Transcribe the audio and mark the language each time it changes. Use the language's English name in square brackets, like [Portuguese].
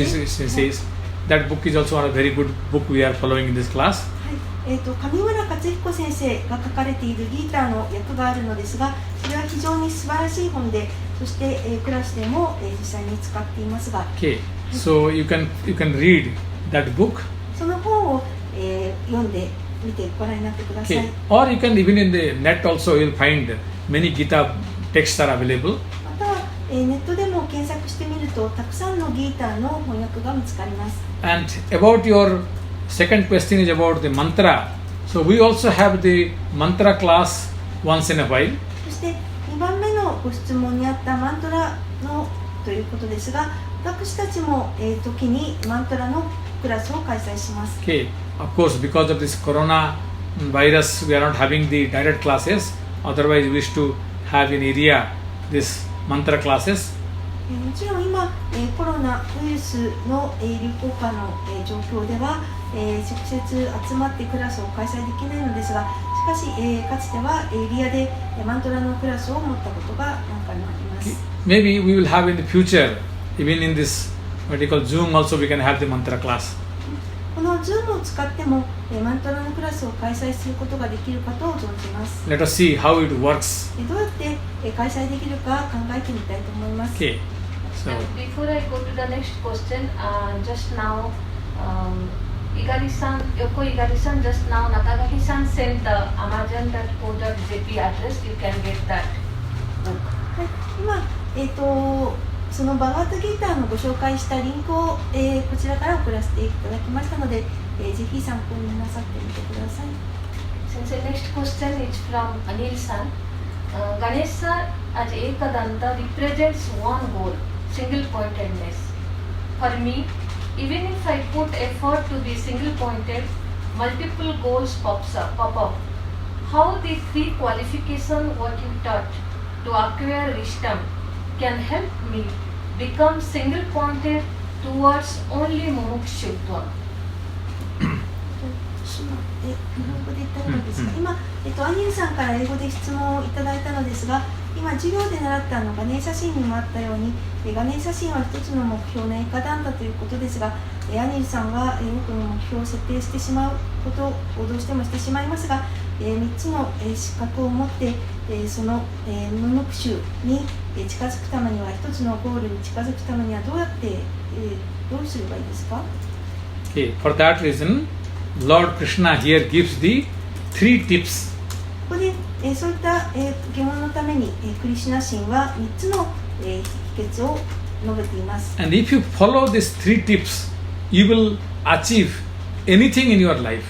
[English] Katsuhiko says that book is also a very good book we are following in this class. [Japanese] はい、上村勝彦先生が書かれているギーターの訳があるのですが、それは非常に素晴らしい本で、そして、クラスでも、実際に使っていますが、 [English] Okay, so you can read that book. [Japanese] その本を、読んでみてご覧になってください。 [English] Okay. Or you can even in the net also you'll find many Gita texts are available. [Japanese] または、ネットでも検索してみるとたくさんのギーターの翻訳が見つかります。 [English] And about your second question is about the mantra. So we also have the mantra class once in a while. [Japanese] そして2番目のご質問にあったマントラのということですが、私たちも、時にマントラのクラスを開催します。 [English] Okay, of course because of this corona virus, we are not having the direct classes. Otherwise, we wish to have in area this mantra classes. [Japanese] もちろん今、コロナウイルスの流行下の状況では、直接集まってクラスを開催できないのですが、しかし、かつてはエリアでマントラのクラスを持ったことが何回もあります。 [English] Maybe we will have in the future, even in this what we call Zoom also we can have the mantra class. [Japanese] この Zoom を使ってもマントラのクラスを開催することができるかと存じます。 [English] Let us see how it works. [Japanese] どうやって開催できるか考えてみたいと思います。 [English] Okay. So, before I go to the next question, just now, Yoko Igari-san, just now Nakagaki-san sent the amazon.co.jp address. You can get that book. [Japanese] はい、今、そのバガートギターのご紹介したリンクを、こちらから送らせていただきましたので、ぜひ参考になさってみてください。 [English] Since the next question is from Anil-san, Ganesha as Ekadanta represents one goal, single-pointedness. For me, even if I put effort to be single-pointed, multiple goals pop up. How the three qualifications what you taught to acquire wisdom can help me become single-pointed towards only mumukshutva. [Japanese] 日本語で言ったのですが、今、アニルさんから英語で質問をいただいたのですが、今授業で習ったガネーシャ神にもあったように、ガネーシャ神は一つの目標のエカダンタということですが、アニルさんは多くの目標を設定してしまうことをどうしてもしてしまいますが、3つの資格を持って、その無目習に近づくためには、一つのゴールに近づくためにはどうやって、どうすればいいですか？ [English] Okay, for that reason, Lord Krishna here gives the 3 tips. [Japanese] ここで、そういった疑問のために、クリシュナ神は3つの、秘訣を述べています。 [English] And if you follow these 3 tips, you will achieve anything in your life.